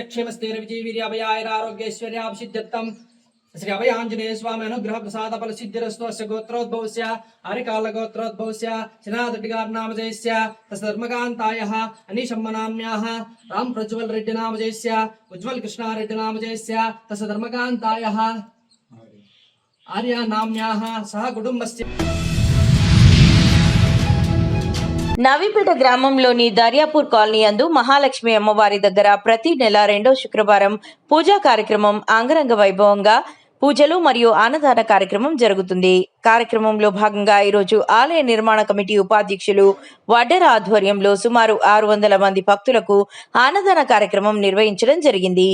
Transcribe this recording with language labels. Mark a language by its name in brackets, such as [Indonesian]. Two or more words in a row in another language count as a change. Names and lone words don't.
[Sanskrit] क्षेमस्थैर्विजयवीर्याभयाैरारोग्यैश्वर्याभिषिद्ध्यर्थं श्री अभयाञ्जनेय स्वामी अनुग्रह प्रसाद फल सिद्धिरस्तु अस्य गोत्रोद्भवस्य हरिकाल गोत्रोद्भवस्य श्रीनाथटिगार्नामजयस्य तद्धर्मकान्तायः अनिशम्मनाम्याः राम प्रज्वल रेड्डी नामजयस्य उज्ज्वल कृष्णारेड्डी नामजयस्य तद्धर्मकान्तायः आर्या नाम्याः सह कुटुम्बस्य [Telugu] నవీపేట గ్రామంలోని దర్యాపూర్ కాలనీ యందు మహాలక్ష్మి అమ్మవారి దగ్గర ప్రతి నెల 2వ శుక్రవారం పూజా కార్యక్రమం అంగరంగ వైభవంగా పూజలు మరియు అన్నదాన కార్యక్రమం జరుగుతుంది. కార్యక్రమంలో భాగంగా ఈరోజు ఆలయ నిర్మాణ కమిటీ ఉపాధ్యక్షులు వడ్డెర ఆధ్వర్యంలో సుమారు 600 మంది భక్తులకు అన్నదాన కార్యక్రమం నిర్వహించడం జరిగింది.